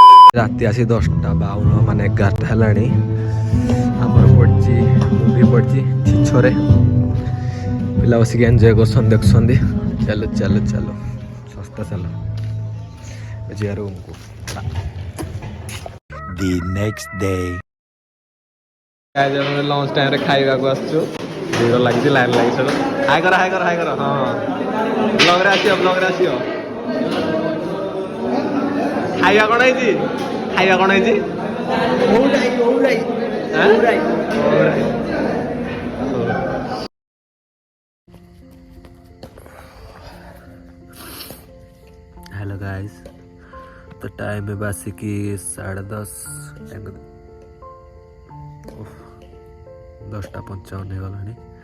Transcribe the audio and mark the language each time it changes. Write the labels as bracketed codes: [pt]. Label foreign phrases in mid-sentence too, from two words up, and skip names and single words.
[or] ରାତି ଆସି 10:52 ମାନେ 11ଟା ହେଲାଣି। ଆମର ପଡ଼ିଛି ମୁଭି ପଡ଼ିଛି ଛିଛରେ ପିଲା ବସିକି ଏନ୍ଜୟ କରୁଛନ୍ତି ଦେଖୁଛନ୍ତି। ଚାଲ ଚାଲ ଚାଲ ଶସ୍ତା ଚାଲ ଯିବା ରୁମ୍କୁ। [en] The next day. lunch time-re [or] ଖାଇବାକୁ ଆସୁଛୁ। ଭିଡ଼ ଲାଗିଛି ଲାଇନ୍ ଲାଗିଛି। ହାଇ କର ହାଇ କର ହାଇ କର। ହଁ ବ୍ଲଗ୍ରେ ଆସିବ ବ୍ଲଗ୍ରେ ଆସିବ। ଖାଇବା କ'ଣ ହେଇଛି? ଖାଇବା କ'ଣ ହେଇଛି? [en] hello guys, [hi] तो टाइम है बासिकी 10:30 10:55 ହେଇଗଲାଣି।